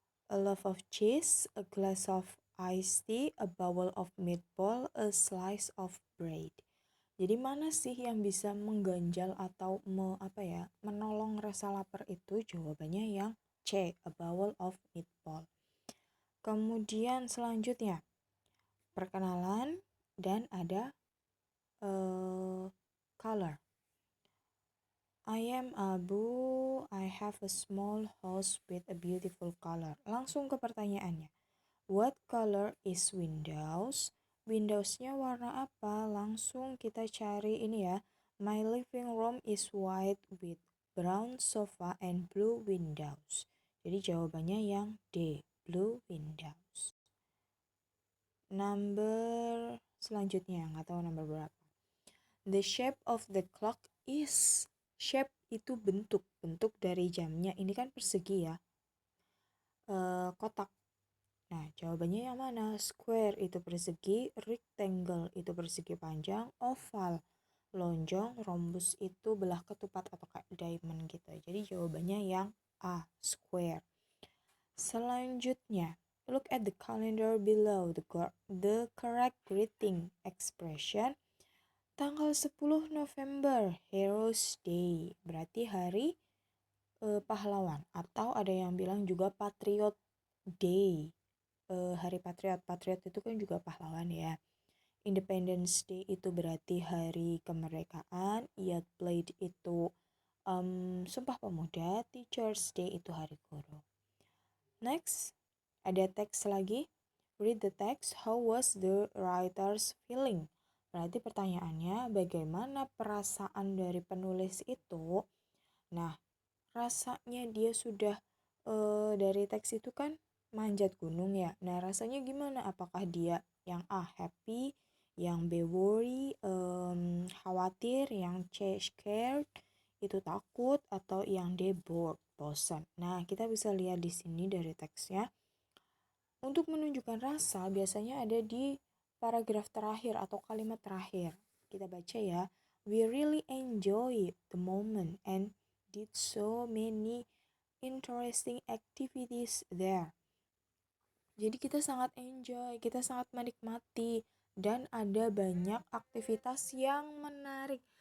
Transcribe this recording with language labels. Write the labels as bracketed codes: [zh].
[en] A loaf of cheese, a glass of iced tea, a bowl of meatball, a slice of bread. [id] Jadi mana sih yang bisa mengganjal atau menolong rasa lapar itu? Jawabannya yang C, [en] a bowl of meatball. [id] Kemudian selanjutnya, perkenalan dan ada color. [en] I am Abu, I have a small house with a beautiful color. [id] Langsung ke pertanyaannya. [en] What color is windows? [id] Windowsnya warna apa? Langsung kita cari ini ya. [en] My living room is white with brown sofa and blue windows. [id] Jadi jawabannya yang D, blue windows. Number selanjutnya, nggak tahu nomor berapa. [en] The shape of the clock is. [id] Shape itu bentuk dari jamnya. Ini kan persegi ya. Kotak. Nah, jawabannya yang mana? Square itu persegi, rectangle itu persegi panjang, oval lonjong, rhombus itu belah ketupat atau kayak diamond gitu. Jadi jawabannya yang A, square. Selanjutnya, [en] look at the calendar below. The correct greeting expression, [id] tanggal 10 November, [en] Heroes Day. [id] Berarti hari pahlawan, atau ada yang bilang juga Patriot Day. Hari Patriot itu kan juga pahlawan ya. Independence Day itu berarti hari kemerdekaan. Youth Plate itu Sumpah Pemuda. Teachers Day itu hari guru. [en] Next, [id] ada teks lagi. [en] Read the text. How was the writer's feeling? [id] Berarti pertanyaannya, bagaimana perasaan dari penulis itu? Nah, rasanya dia sudah dari teks itu kan manjat gunung ya. Nah, rasanya gimana? Apakah dia yang A, happy, Yang B worry, khawatir. Yang C scared, itu takut. Atau yang D bored, bosan. Nah, kita bisa lihat di sini dari teksnya. Untuk menunjukkan rasa biasanya ada di paragraf terakhir atau kalimat terakhir. Kita baca ya. [en] We really enjoy the moment and did so many interesting activities there. [id] Jadi kita sangat enjoy, kita sangat menikmati, dan ada banyak aktivitas yang menarik.